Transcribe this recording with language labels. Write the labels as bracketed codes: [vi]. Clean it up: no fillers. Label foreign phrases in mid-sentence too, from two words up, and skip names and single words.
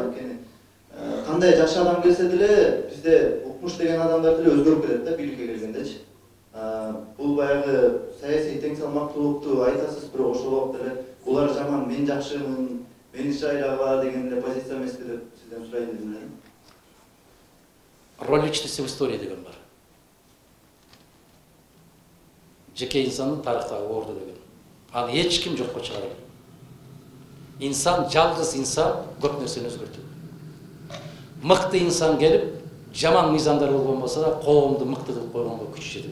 [ky] Анткени кандай жакшы адам келсе деле бизде укмуш деген адамдар деле өзгөрүп кетет да бийликке келгендечи. Бул баягы саясий тең салмактуулукту айтасыз, бирок ошол убакта эле булар жаман, мен жакшымын, мени шайлагыла деген эле позиция эмеспи деп сизден сурайын деп элем. [ru] Роль личности в истории [ky] деген бар. Жеке инсандын тарыхтагы орду деген. Аны эч ким жокко чыгара. Инсан, жалгыз инсан көп нерсени өзгөртөт. Мыкты инсан келип, жаман мыйзамдар болгон болсо да, коомду мыкты кылып койгонго күчү жетет.